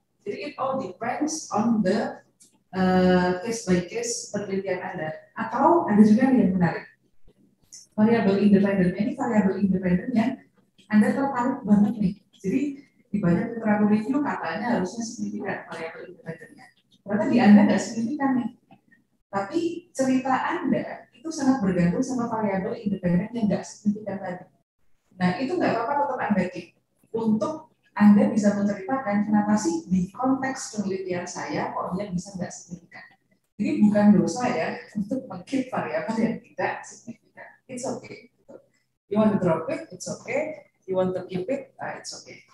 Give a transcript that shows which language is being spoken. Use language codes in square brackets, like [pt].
[en] Jadi it all depends on the case by case [id] penelitian Anda. Atau ada juga yang menarik, variabel independen. Ini variabel independen yang Anda tertarik banget nih. Jadi di banyak literatur review katanya harusnya signifikan variabel independennya. Ternyata di Anda nggak signifikan nih. Tapi cerita Anda itu sangat bergantung sama variabel independen yang nggak signifikan tadi. Nah itu nggak apa-apa tetap Anda keep untuk Anda bisa menceritakan kenapa sih di konteks penelitian saya kok dia bisa nggak signifikan. Jadi bukan dosa ya untuk meng-keep variabel yang tidak signifikan. [en] It's okay. You want to drop it, it's okay. You want to keep it, it's okay.